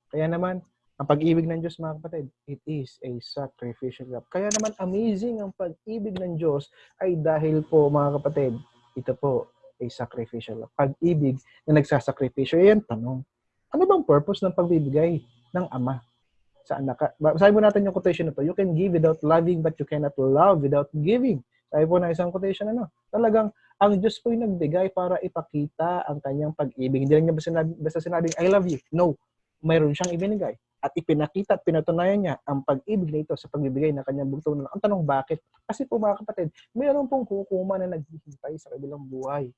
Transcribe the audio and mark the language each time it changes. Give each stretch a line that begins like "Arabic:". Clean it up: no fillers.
Filipino: Kaya naman, ang pag-ibig ng Diyos, mga kapatid,
English: it is a sacrificial love.
Filipino: Kaya naman, amazing ang pag-ibig ng Diyos ay dahil po, mga kapatid, ito po ay sacrificial love. Pag-ibig na nagsasakripisyo. Yan, tanong. Ano bang purpose ng pagbibigay ng Ama sa anak? Sabi mo natin yung quotation na to,
English: you can give without loving, but you cannot love without giving.
Filipino: Sabi po na isang quotation, talagang ang Diyos po'y nagbigay para ipakita ang kanyang pag-ibig. Hindi lang niya basta sinabing,
English: I love you. No.
Filipino: Mayroon siyang ibinigay. At ipinakita at pinatunayan niya ang pag-ibig na ito sa pagbibigay ng kanyang bugtong na. Ang tanong, bakit? Kasi po mga kapatid, mayroon pong hukuman na naghihintay sa kabilang buhay.